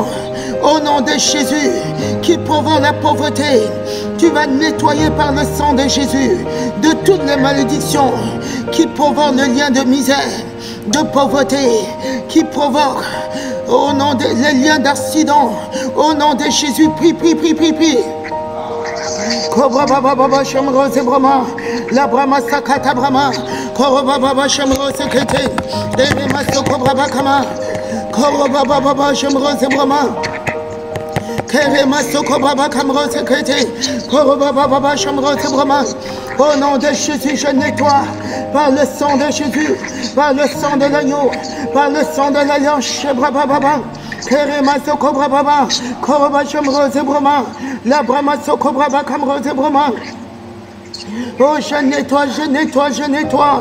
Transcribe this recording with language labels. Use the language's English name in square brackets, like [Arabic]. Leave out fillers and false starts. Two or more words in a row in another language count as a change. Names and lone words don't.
[French] Au nom de Jésus, qui provoquent la pauvreté, tu vas nettoyer par le sang de Jésus de toutes les malédictions qui provoquent le lien de misère, de pauvreté, qui provoquent au nom de les liens d'accident. Au nom de Jésus, prie, prie, prie, prie, prie. Kobra baba baba shamrose brahma, la brahma sakata brahma, kobra baba shamrose kete, derima sokobra bakama, kobra baba baba shamrose brahma. Kerema Sokobra Kamrose Kete, Koroba Baba Shamrose Brahma. Au nom de Jésus, je nettoie par le sang de Jésus, par le sang de l'agneau, par le sang de l'alliance, Shebra Baba. Kerema Sokobra Baba, Koroba Shamrose Brahma, la Brahma Sokobra Kamrose Brahma. Oh, je nettoie, je nettoie, je nettoie.